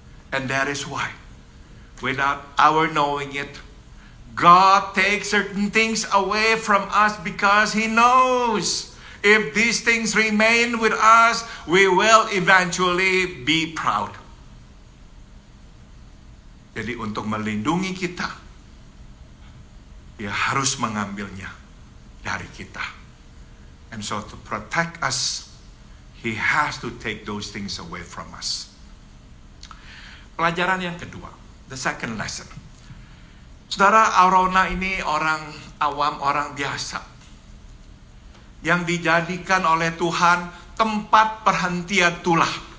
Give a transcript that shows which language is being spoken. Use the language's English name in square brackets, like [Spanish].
[English] And that is why, without our knowing it, God takes certain things away from us because He knows If these things remain with us, we will eventually be proud. [Indonesian] Jadi untuk melindungi kita, Dia harus mengambilnya dari kita. [English] And so to protect us, He has to take those things away from us. [Indonesian] Pelajaran yang kedua, [English] the second lesson. [Indonesian] Saudara, Arauna ini orang awam, orang biasa, yang dijadikan oleh Tuhan tempat perhentian tulah.